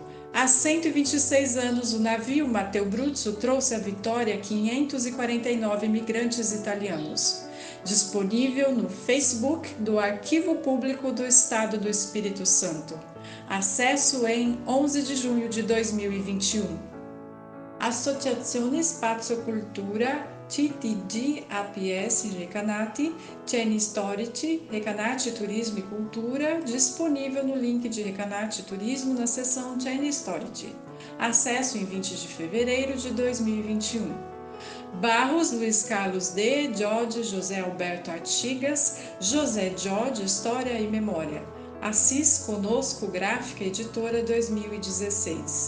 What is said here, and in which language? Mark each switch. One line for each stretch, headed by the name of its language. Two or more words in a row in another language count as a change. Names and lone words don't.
Portuguese: Há 126 anos, o navio Matteo Bruzzo trouxe à Vitória 549 imigrantes italianos. Disponível no Facebook do Arquivo Público do Estado do Espírito Santo. Acesso em 11 de junho de 2021. Associazione Spazio Cultura TTG APS Recanati, Ceni Storici, Recanati Turismo e Cultura, disponível no link de Recanati Turismo na seção Ceni Storici. Acesso em 20 de fevereiro de 2021. Barros, Luiz Carlos D., Jorge, José Alberto Artigas, José Jorge, História e Memória. Assis Conosco, Gráfica Editora 2016.